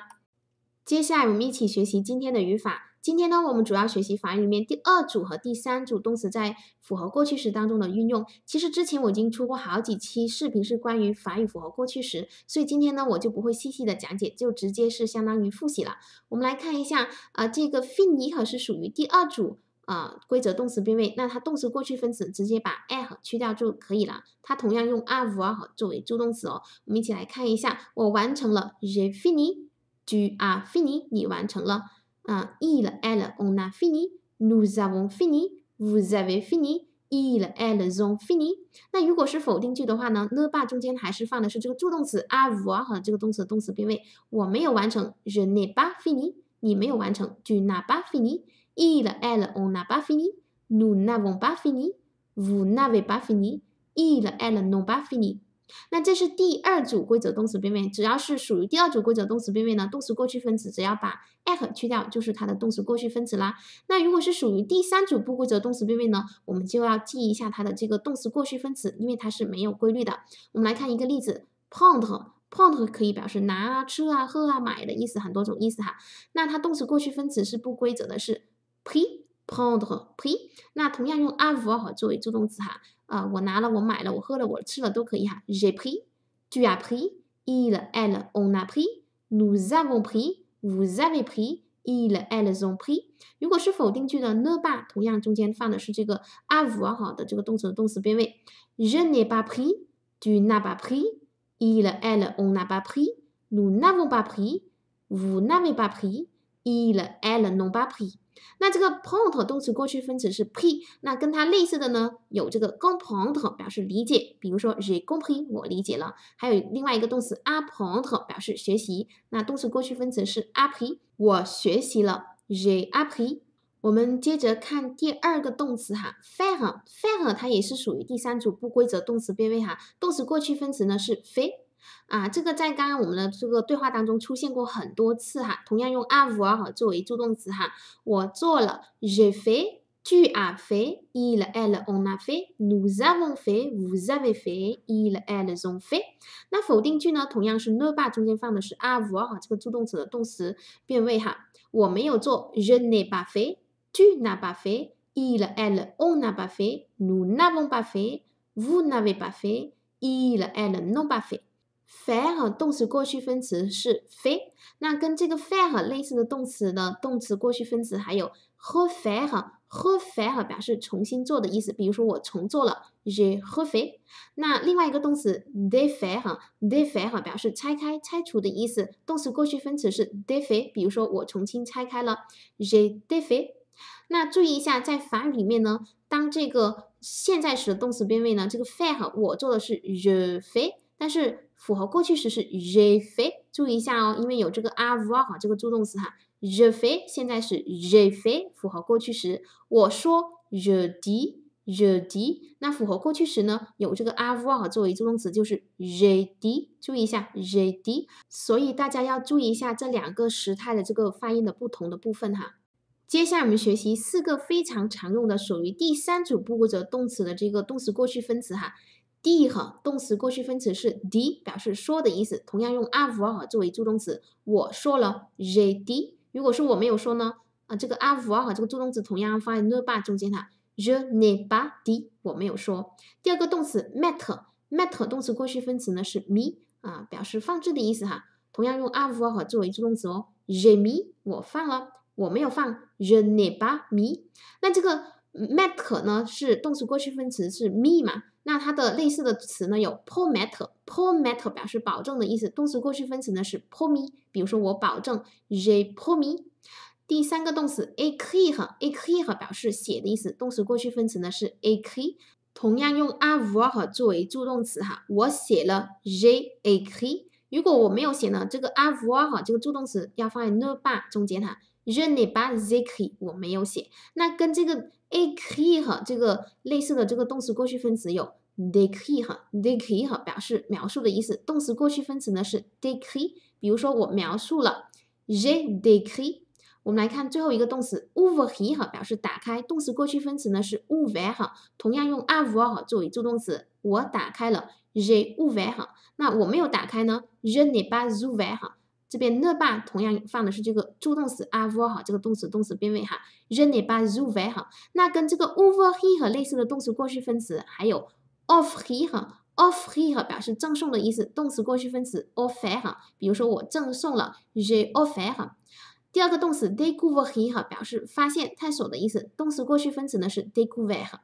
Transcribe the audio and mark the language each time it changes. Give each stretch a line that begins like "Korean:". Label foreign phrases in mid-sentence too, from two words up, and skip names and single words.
Chinese: 接下来我们一起学习今天的语法。今天呢，我们主要学习法语里面第2组和第3组动词在复合过去时当中的运用。其实之前我已经出过好几期视频是关于法语复合过去时，所以今天呢我就不会细细的讲解，就直接是相当于复习了。我们来看一下，这个 finir 是属于第2组规则动词变位，那它动词过去分词直接把 er 去掉就可以了。它同样用 avoir 作为助动词哦。我们一起来看一下，我完成了
French: j'ai fini。Tu as fini，
Chinese: 你完成了。
French: il, elle, on a fini, nous avons fini, vous avez fini, ils, elles ont fini。
Chinese: 那如果是否定句的话呢
French: ne pas
Chinese: 中间还是放的是这个助动词 avoir 和这个动词的动词变位。我没有完成
French: je n'ai pas fini，
Chinese: 你没有完成
French: tu n'as pas fini， il, elle, on n'a pas fini, nous n'avons pas fini, vous n'avez pas fini, ils, elles n'ont pas fini。
Chinese: 那这是第2组规则动词变位，只要是属于第2组规则动词变位呢，动词过去分词只要把 er 去掉就是它的动词过去分词啦。那如果是属于第3组不规则动词变位呢，我们就要记一下它的这个动词过去分词，因为它是没有规律的。我们来看一个例子 prendre 可以表示拿啊、吃啊、喝啊、买的意思，很多种意思哈。那它动词过去分词是不规则的，是 pris。
French: prendre pris，
Chinese: 那同样用 avoir 作为助动词哈，我拿了，我买了，我喝了，我吃了都可以哈。
French: J'ai pris, tu as pris, il, elle, on a pris, nous avons pris, vous avez pris, ils, elles ont pris。
Chinese: 如果是否定句的
French: ne pas，
Chinese: 同样中间放的是这个 avoir 的这个动词的动词变位。
French: Je n'ai pas pris, tu n'as pas pris, il, elle, on n'a pas pris, nous n'avons pas pris, vous n'avez pas pris, ils, elles n'ont pas pris。
Chinese: 那这个 prendre 动词过去分词是 pris， 那跟它类似的呢，有这个 comprendre 表示理解，比如说
French: j'ai compris
Chinese: 我理解了，还有另外一个动词 apprendre 表示学习，那动词过去分词是 appris 我学习了
French: j'ai appris。
Chinese: 我们接着看第2个动词哈 faire 它也是属于第3组不规则动词变位哈，动词过去分词呢是 fait。这个在刚刚我们的这个对话当中出现过很多次哈，同样用 avoir 作为助动词哈。我做了
French: j'ai fait, tu as fait, il, elle, on a fait, nous avons fait, vous avez fait, ils, elles ont fait。
Chinese: 那否定句呢，同样是
French: ne pas
Chinese: 中间放的是 avoir 这个助动词的动词变位哈。我没有做
French: je n'ai pas fait, tu n'as pas fait, il, elle, on n'a pas fait, nous n'avons pas fait, vous n'avez pas fait, ils, elles n'ont pas fait。
Chinese: faire 动词过去分词是 fait， 那跟这个 faire 类似的动词呢，动词过去分词还有 refaire 表示重新做的意思，比如说我重做了
French: j'ai refait。
Chinese: 那另外一个动词 défaire 表示拆开、拆除的意思，动词过去分词是 défait， 比如说我重新拆开了
French: j'ai défait。
Chinese: 那注意一下，在法语里面呢，当这个现在时的动词变位呢，这个 faire 我做的是
French: je fais，
Chinese: 但是复合过去时是
French: j'ai fait，
Chinese: 注意一下哦，因为有这个 avoir 这个助动词哈 ，
French: je fais
Chinese: 现在是
French: j'ai fait，
Chinese: 复合过去时我说
French: je dis，
Chinese: 那复合过去时呢，有这个 avoir 作为助动词就是
French: j'ai dit，
Chinese: 注意一下
French: j'ai dit，
Chinese: 所以大家要注意一下这2个时态的这个发音的不同的部分哈。接下来我们学习4个非常常用的属于第3组不规则动词的这个动词过去分词哈。dire 动词过去分词是 dit， 表示说的意思，同样用 avoir 作为助动词。我说了
French: j'ai dit，
Chinese: 如果是我没有说呢，这个 avoir 这个助动词同样放在
French: ne pas
Chinese: 中间哈
French: je n'ai pas dit，
Chinese: 我没有说。第2个动词 mettre 动词过去分词呢是 mis， 表示放置的意思哈，同样用 avoir 作为助动词哦。
French: j'ai mis
Chinese: 我放了，我没有放
French: je n'ai pas mis。
Chinese: 那这个 mettre 呢是动词过去分词是 mis 嘛，那它的类似的词呢有 promettre 表示保证的意思，动词过去分词呢是 promis， 比如说我保证
French: j'ai promis。
Chinese: 第3个动词 écrire 表示写的意思，动词过去分词呢是 écrit， 同样用 avoir 作为助动词哈，我写了
French: j'ai écrit。
Chinese: 如果我没有写呢，这个 avoir 这个助动词要放在
French: ne pas
Chinese: 中间哈
French: je n'ai pas écrit
Chinese: 我没有写。那跟这个 écrire 这个类似的这个动词过去分词有 décrire 表示描述的意思，动词过去分词呢是 décrit， 比如说我描述了
French: j'ai décrit，
Chinese: 我们来看最后一个动词 ouvrir 表示打开，动词过去分词呢是 ouvert，同样用 avoir 作为助动词，我打开了
French: j'ai ouvert。
Chinese: 那我没有打开呢
French: je n'ai pas ouvert。
Chinese: 这边
French: ne pas
Chinese: 同样放的是这个助动词 avoir 这个动词变位哈
French: je n'ai pas ouvert。
Chinese: 那跟这个 ouvrir 类似的动词过去分词还有 offrir。offrir 表示赠送的意思，动词过去分词 offert。比如说我赠送了
French: j'ai offert。
Chinese: 第二个动词 découvrir 表示发现、探索的意思，动词过去分词呢是 découvert。